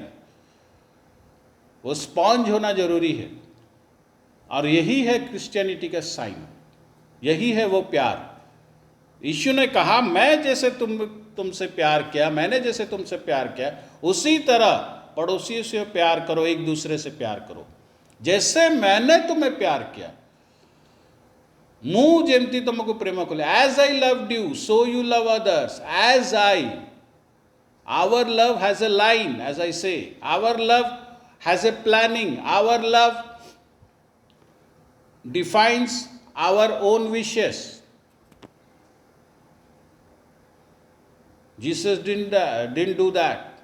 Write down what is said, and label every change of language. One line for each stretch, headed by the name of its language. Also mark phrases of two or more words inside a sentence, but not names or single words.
Hindi: वो स्पॉन्ज होना जरूरी है, और यही है क्रिश्चियनिटी का साइन, यही है वो प्यार। यीशु ने कहा, मैं जैसे तुमसे प्यार किया, मैंने जैसे तुमसे प्यार किया, उसी तरह पड़ोसियों से प्यार करो, एक दूसरे से प्यार करो, जैसे मैंने तुम्हें प्यार किया।
Odia: ମୁଁ ଯେମିତି ତୁମକୁ ପ୍ରେମ କଲି,
English: as I loved you so you love others, as I, our love has a line, as I say, our love has a planning, our love defines our own wishes. Jesus didn't do that.